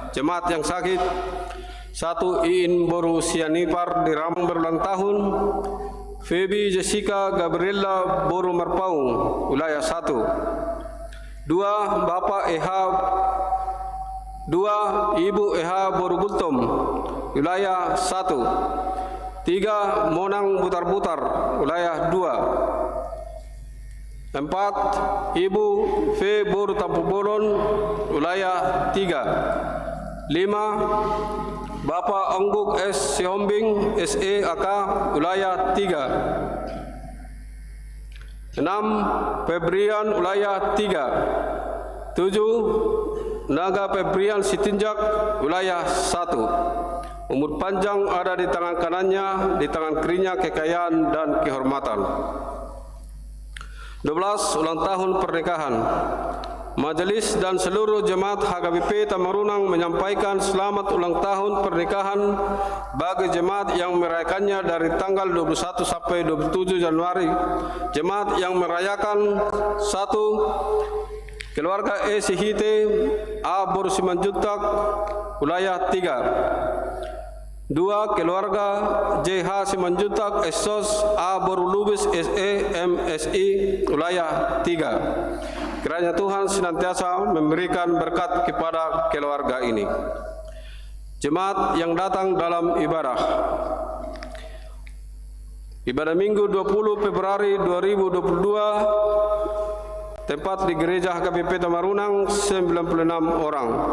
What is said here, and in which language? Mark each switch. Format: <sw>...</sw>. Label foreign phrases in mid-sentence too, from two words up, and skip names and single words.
<id>Jemaat yang sakit: 1. Iin Boru Sianipar di Rambang berulang tahun. Feby Jessica Gabriela Boru Marpaung, wilayah 1. 2. Bapak Eha 2. Ibu Eha Boru Gultom, wilayah 1. 3. Monang Butar-Butar, wilayah 2. 4. Ibu V Boru Tampu Bolon, wilayah 3. 5. Bapak Ongguk S. Sihombing SE AK, wilayah 3. 6. Febrian, wilayah 3. 7. Naga Febrian Sitinjak, wilayah 1. Umur panjang ada di tangan kanannya, di tangan kirinya kekayaan dan kehormatan. 12. Ulang tahun pernikahan. Majelis dan seluruh jemaat HKBP Tamarunang menyampaikan selamat ulang tahun pernikahan bagi jemaat yang merayakannya dari tanggal 21 sampai 27 Januari. Jemaat yang merayakan: 1. Keluarga E. Sihite A. Boru Simanjuntak, wilayah 3. 2. Keluarga JH Simanjuntak Esos A. Boru Lubis SE MSI, wilayah 3. Kiranya Tuhan senantiasa memberikan berkat kepada keluarga ini. Jemaat yang datang dalam ibadah. Ibadah Minggu 20 Februari 2022, tempat di Gereja HKBP Tamarunang 96 orang.</id>